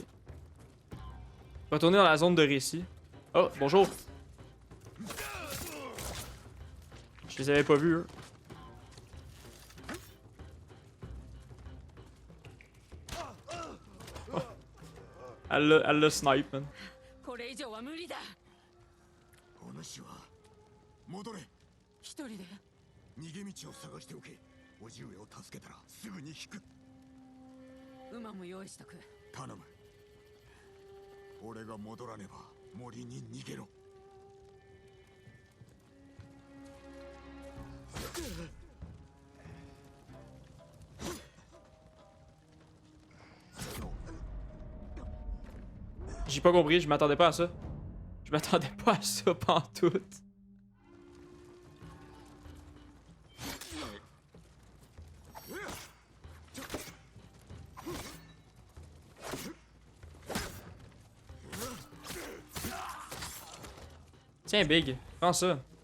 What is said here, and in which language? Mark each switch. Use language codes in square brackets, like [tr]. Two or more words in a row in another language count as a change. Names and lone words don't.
[fr] Retourner dans la zone de récit. Oh, bonjour. Je les avais pas vus, eux. Oh. Elle l'a snipe, man. [ja] これ以上は無理だ。お主は戻れ一人で逃げ道を探しておけ叔父上を助けたらすぐに引く馬も用意しとく。頼む俺が戻らねば森に逃げろ [fr] J'ai pas compris, je m'attendais pas à ça. Je m'attendais pas à ça pantoute. Tiens, Big, prends ça.